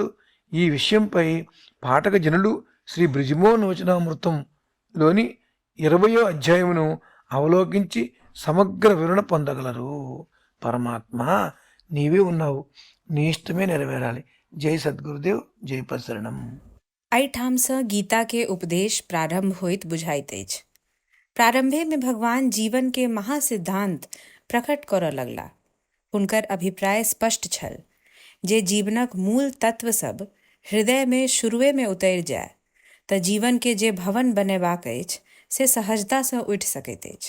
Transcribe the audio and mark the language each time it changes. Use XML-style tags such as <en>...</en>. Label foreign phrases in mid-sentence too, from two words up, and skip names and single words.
<te>ఈ విషయంపై పాఠక జనులు శ్రీ బ్రిజిమోహన్ వచనామృతంలోని 20వ అధ్యాయమును అవలోకించి సమగ్ర వివరణ పొందగలరు. పరమాత్మ నీవే ఉన్నావు, నీ ఇష్టమే నెరవేరాలి. జై సద్గురుదేవ్, జై పరశరణం.</te> <mai>एहिठाम सँ गीता के उपदेश प्रारंभ होइत बुझाइत अछि। प्रारंभे में भगवान जीवन के महासिद्धांत प्रकट करऽ लगला। हुनकर अभिप्राय स्पष्ट छल जे जीवनक मूल तत्व सब हृदय में शुरुए में उतरि जाय तऽ जीवन के जे भवन बनेबाक अछि से सहजता सँ उठि सकैत अछि।</mai>